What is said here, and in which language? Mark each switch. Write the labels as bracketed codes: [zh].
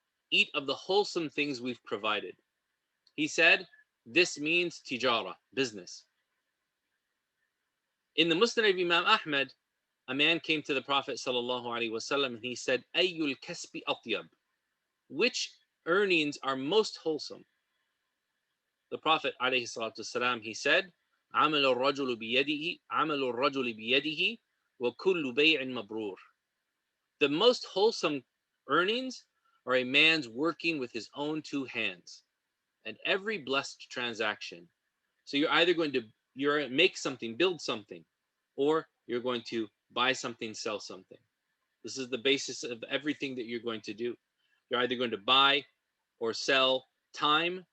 [en] Eat of the wholesome things we've provided. He said, this means tijara, business. In the Musnad of Imam Ahmad, a man came to the Prophet sallallahu alaihi wasallam and he said, [ar] Ayyul kasbi atyab. [en] Which earnings are most wholesome? The Prophet alayhi salatu wasalam, he said, [ar] عمل الرجل بيده عمل الرجل بيده وكل بيع مبرور. [en] The most wholesome earnings are a man's working with his own two hands, and every blessed transaction. So you're either going to make something, build something, or you're going to buy something, sell something. This is the basis of everything that you're going to do. You're either going to buy or sell time.